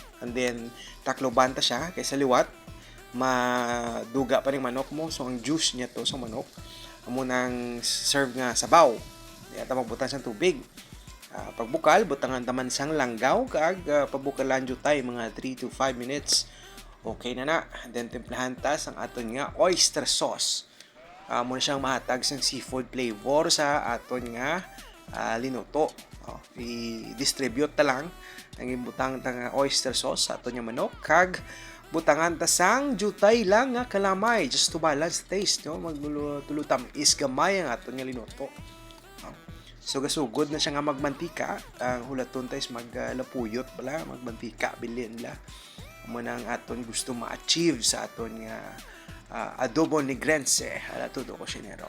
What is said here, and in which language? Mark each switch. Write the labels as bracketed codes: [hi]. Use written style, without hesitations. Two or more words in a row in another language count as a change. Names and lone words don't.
[en] And then, [hil] takloban ta siya kaysa liwat. Maduga pa rin manok mo. So, ang juice niya to sa manok. Amo nang serve nga sabaw. Diya ta magbutan sang tubig. Pagbukal, butangan taman sang langgaw. Kag pabukalan jutay mga 3 to 5 minutes. Okay na. [en] And then, [hil] timplahan ta sang aton nga [en] oyster sauce. [hil] Muna siyang mahatag sang [en] seafood flavor [hil] sa aton nga linuto. I-distribute ta lang ang ibutang ta [en] oyster sauce [hil] sa aton nga manok. Kag butangan ta sang jutay lang nga kalamay [en] just to balance taste, [hil] no? Magtulo tamis gamay ang aton nga linuto. So gasugod na siya nga magmantika. Ang hulaton ta is maglapuyot bala, magmantika bilin la. Amo na ang aton gusto ma-achieve sa aton nga adobo ni Grense ala Tuto Cosinero.